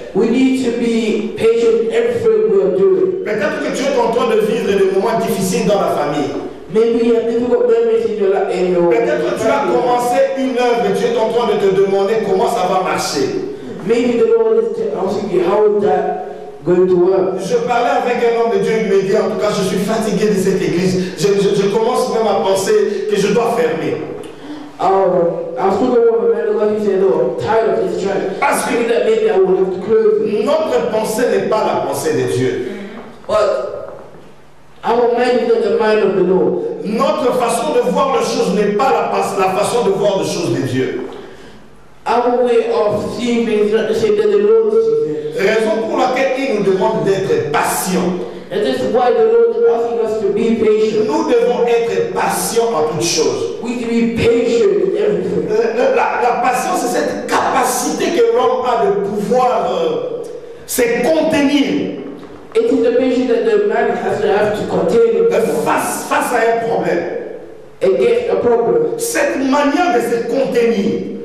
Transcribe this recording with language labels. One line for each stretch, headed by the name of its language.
English: We need to be patient in everything we are doing.
French: Peut-être que tu es en train de vivre des moments difficiles dans la famille.
English: Maybe you have difficult memories in your life.
French: Peut-être tu as commencé une œuvre et tu es en train de te demander comment ça va marcher.
English: Maybe the Lord is asking you, how is that going to work?
French: Je parlais avec un homme de Dieu, il me dit, en tout cas, je suis fatigué de cette église. Je commence même à penser que je dois fermer.
English: I was talking with a man of God, he said, oh, I'm tired of this church.
French: Parce que
English: That maybe I will have to close it.
French: notre pensée n'est pas la pensée de Dieu.
English: But our mind is not the mind of the Lord.
French: Notre façon de voir les choses n'est pas la façon de voir les choses de Dieu.
English: Our way of seeing things is not the same that the Lord sees it.
French: Raison pour laquelle il nous demande d'être patients.
English: And this is why the Lord is asking us to be patient.
French: Nous devons être patients en toutes choses.
English: We need to be patient in everything.
French: La patience, c'est cette capacité que l'homme a de pouvoir se contenir
English: It is the patience that the man has to contain himself
French: face à un problème.
English: against a problem.
French: Cette manière de se contenir,